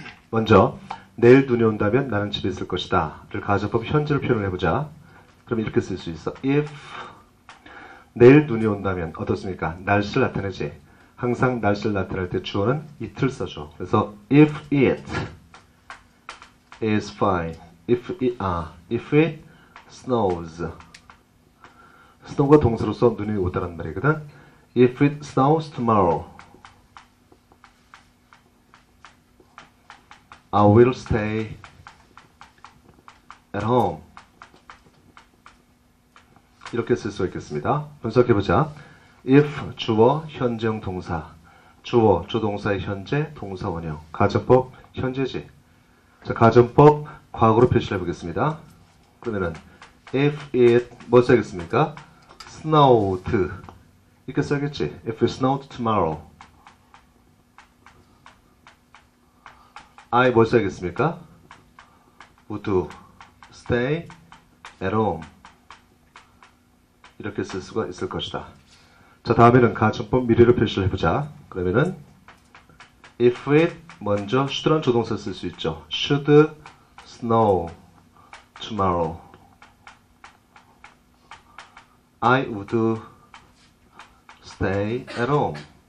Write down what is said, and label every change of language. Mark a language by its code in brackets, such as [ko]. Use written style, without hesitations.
[ko] 먼저 내일 눈이 온다면 나는 집에 있을 것이다 를 가정법 현재로 표현을 해보자. 그럼 이렇게 쓸 수 있어. if 내일 눈이 온다면 어떻습니까? 날씨를 나타내지. 항상 날씨를 나타낼 때 주어는 it을 써줘. 그래서 [en] if it is fine, if it snows. [ko] snow가 동사로서 눈이 오다란 말이거든. [en] If it snows tomorrow, I will stay at home. [ko] 이렇게 쓸 수 있겠습니다. 분석해보자. if 주어, 현재형 동사. 주어, 주동사의 현재, 동사 원형. 가정법 현재지. 자, 가정법 과거로 표시를 해보겠습니다. 그러면은 [en] if it [ko] 뭐 써야겠습니까? snowed 이렇게 써야겠지. [en] If it snowed tomorrow, I [ko] 뭐 써야겠습니까? [en] would stay at home [ko] 이렇게 쓸 수가 있을 것이다. 자, 다음에는 가정법 미래로 표시를 해보자. 그러면은 [en] if it [ko] 먼저 should라는 조동사 쓸 수 있죠. [en] should snow tomorrow, I would stay at home.